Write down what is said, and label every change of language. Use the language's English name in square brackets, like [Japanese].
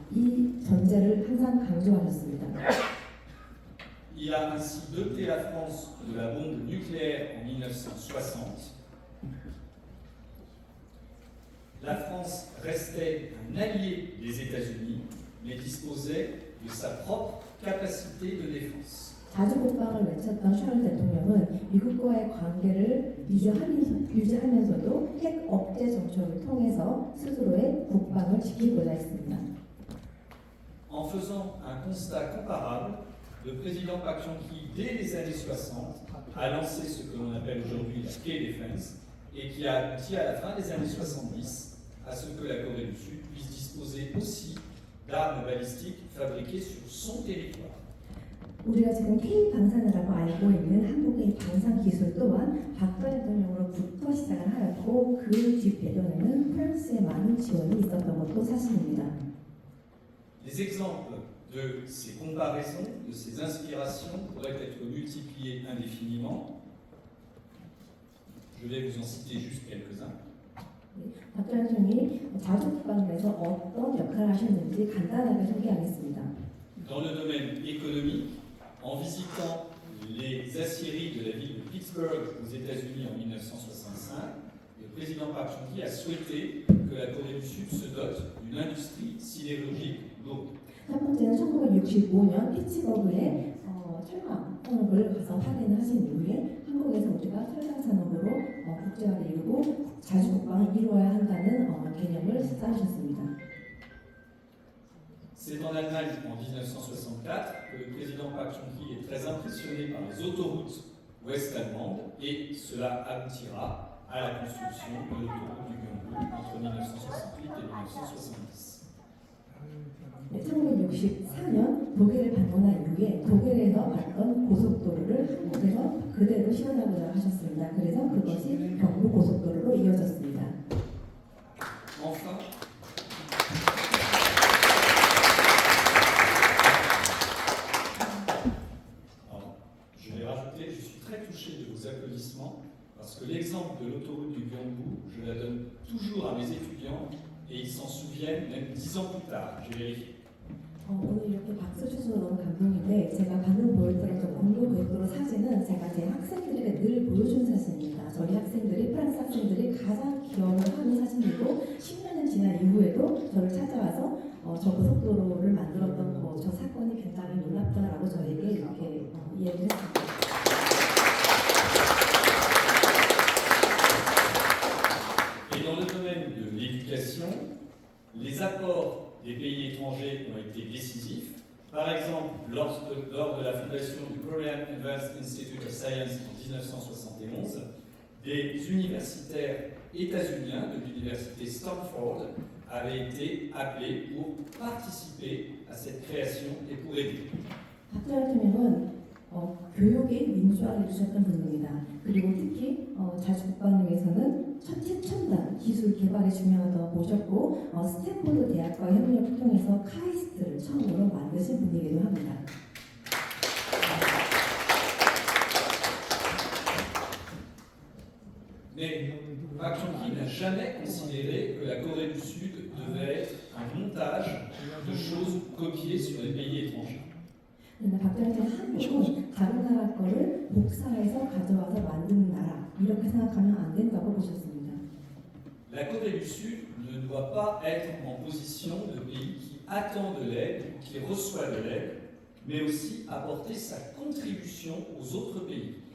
[Korean] 이 전제를 항상 강조하셨습니다. [French] Il a ainsi doté la France de la bombe nucléaire en 1960. La France restait un allié des États-Unis, mais disposait de sa propre capacité de défense. [Korean] 자주 국방을 외쳤던 샤를 대통령은 미국과의 관계를 유지하면서도 핵 억제 정책을 통해서 스스로의 국방을 지키고자 했습니다. [French] En faisant un constat comparable, le président Park Chung-hee, dès les années 60, a lancé ce que l'on appelle aujourd'hui la K-Defense et qui a abouti à la fin des années 70 à ce que la Corée du Sud puisse disposer aussi d'armes balistiques fabriquées sur son territoire. [Korean] 우리가 지금 K-방산이라고 알고 있는 한국의 방산 기술 또한 박정희 대통령으로부터 시작을 하였고 그 뒷 배경에는 프랑스의 많은 지원이 있었던 것도 사실입니다. [French] Les exemples de ces comparaisons, de ces inspirations pourraient être multipliés indéfiniment. Je vais vous en citer juste quelques-uns. [Korean] 박정희 대통령이 자주 국방에서 어떤 역할을 하셨는지 간단하게 소개하겠습니다. [French] Dans le domaine économique, en visitant les aciéries de la ville de Pittsburgh aux États-Unis en 1965, le président Park Chung-hee a souhaité que la Corée du Sud se dote d'une industrie sidérurgique lourde. [Korean] 1965년 피츠버그에 철강 산업을 가서 확인을 하신 이후에 한국에서 우리가 철강 산업으로 국제화를 이루고 자주 국방을 이루어야 한다는 개념을 쌓으셨습니다. [French] C'est en Allemagne en 1964 que le président Park Chung-hee est très impressionné par les autoroutes ouest-allemandes et cela aboutira à la construction de l'autoroute du Gyeongbu entre 1968 et 1970. [Korean] 네, 1964년 독일을 방문한 이후에 독일에서 봤던 고속도로를 한국에서 그대로 시연하고자 하셨습니다. 그래서 그것이 경부 고속도로로 이어졌습니다. [French] Enfin, je vais rajouter, je suis très touché de vos applaudissements parce que l'exemple de l'autoroute du Gyeongbu, je la donne toujours à mes étudiants et ils s'en souviennent même 10 ans plus tard. J'ai vérifié. [Korean] 오늘 이렇게 박수 주셔서 너무 감동인데 제가 방금 보여드렸던 공동고속도로 사진은 제가 제 학생들에게 늘 보여준 사진입니다. 저희 학생들이 프랑스 학생들이 가장 기억을 하는 사진이고 10년이 지난 이후에도 저를 찾아와서 저 고속도로를 만들었던 저 사건이 굉장히 놀랍다라고 저에게 이렇게 이야기를 했습니다. [French] Et dans le domaine de l'éducation, les apports des pays étrangers ont été décisifs. Par exemple, lors de la fondation du Korean Advanced Institute of Science en 1971, des universitaires états-uniens de l'université Stanford avaient été appelés pour participer à cette création et pour aider. [Korean] 박정희 대통령은 교육의 민주화를 주셨던 분입니다. 그리고 특히 자주 국방을 위해서는 최첨단 기술 개발이 중요하다고 보셨고 스탠포드 대학과의 협력을 통해서 카이스트를 처음으로 만드신 분이기도 합니다. [French] Mais Park Chung-hee n'a jamais considéré que la Corée du Sud devait être un montage de choses copiées sur les pays étrangers. [Korean] 근데 박정희 대통령은 한국은 다른 나라 거를 복사해서 가져와서 만드는 나라 이렇게 생각하면 안 된다고 보셨습니다. [French] La Corée du Sud ne doit pas être en position de pays qui attend de l'aide, qui reçoit de l'aide, mais aussi apporter sa contribution aux autres pays.